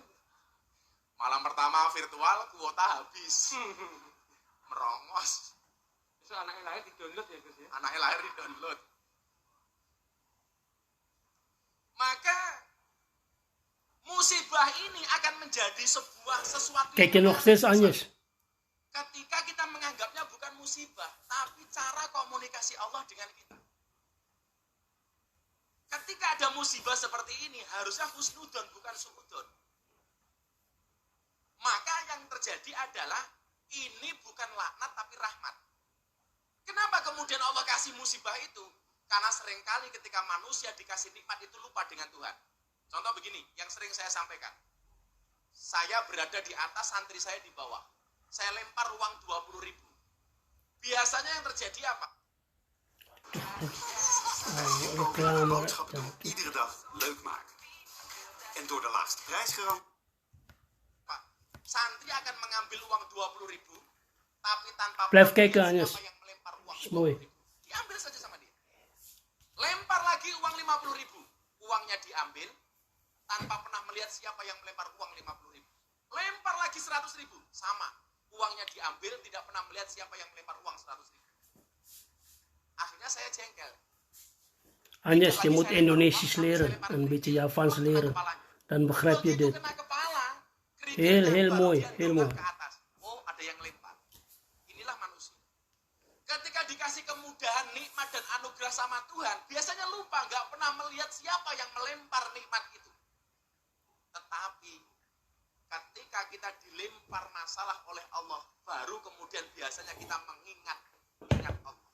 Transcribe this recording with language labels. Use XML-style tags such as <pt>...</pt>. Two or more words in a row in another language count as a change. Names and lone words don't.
<id>Malam pertama virtual, kuota habis. Merongos. Besok anaknya lahir di-download ya Gus ya. Anaknya lahir di-download. Maka musibah ini akan menjadi sebuah sesuatu</id> <nl>Kijk je nog steeds Agnes?</nl> <id>ketika kita menganggapnya bukan musibah, tapi cara komunikasi Allah dengan kita. Ketika ada musibah seperti ini, harusnya husnudon bukan suudon. Maka yang terjadi adalah ini bukan laknat tapi rahmat. Kenapa kemudian Allah kasih musibah itu? Karena seringkali ketika manusia dikasih nikmat itu lupa dengan Tuhan. Contoh begini, yang sering saya sampaikan. Saya berada di atas, santri saya di bawah. Saya lempar uang 20.000. Biasanya yang terjadi apa?</id> <nl>Boodschap doen iedere dag leuk maken. En door de laagste prijsgarantie.</nl> <id>Pak, santri akan mengambil uang 20.000, tapi tanpa</id> <nl>Blijf kijken, Agnes.</nl> <id>siapa yang melempar uang</id> <nl>Mooi.</nl> <id>20.000. Diambil saja sama dia. Lempar lagi uang 50.000. Uangnya diambil tanpa pernah melihat siapa yang melempar uang 50.000. Lempar lagi 100.000, sama. Uangnya diambil, tidak pernah melihat siapa yang melempar uang 100.000. Akhirnya saya jengkel.</id> <nl>Agnes, je moet Indonesisch leren, een beetje Javaans leren. Dan begrijp je dit.</nl> <id>Kena kepala,</id> <nl>Heel mooi, heel mooi.</nl> <id>ke atas. Oh, ada yang lempar. Inilah manusia. Ketika dikasih kemudahan, nikmat dan anugerah sama Tuhan, biasanya lupa, nggak pernah melihat siapa yang melempar nikmat itu. Tetapi ketika kita dilempar masalah oleh Allah, baru kemudian biasanya kita ingat Allah.</id>